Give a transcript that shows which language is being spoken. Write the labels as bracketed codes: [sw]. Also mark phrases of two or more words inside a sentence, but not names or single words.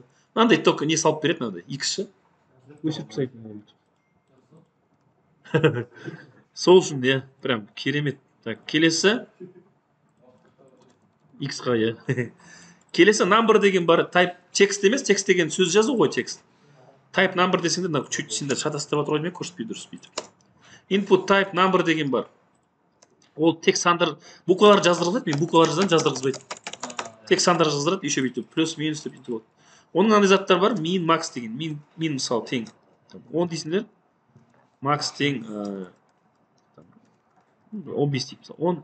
[kk] Мынандай только не салып береді, мынандай X-шы. Өшіріп тастайтын. Сол үшін, прям керемет. Так, келесі X-ға, Келесі number деген бар, type текст емес, текст деген сөз жазу ғой, текст. [en] Type number [kk] десеңде, чуть сендер шатастырып отыр ғой, мен көрсетпей дұрыс бүйтіп. [en] Input type number [kk] деген бар. Ол тек сандар, буквалар жаздырғызады, мен буквалар жаздырғызбайды. Тек сандар жаздырады, еще бүйтіп, плюс, минус деп бүйтіп болады. Оның андай заттар бар, [en] min, max [kk] деген, min мысалы тең. 10 дейсіңдер, max тең 15 дейіп мысалы.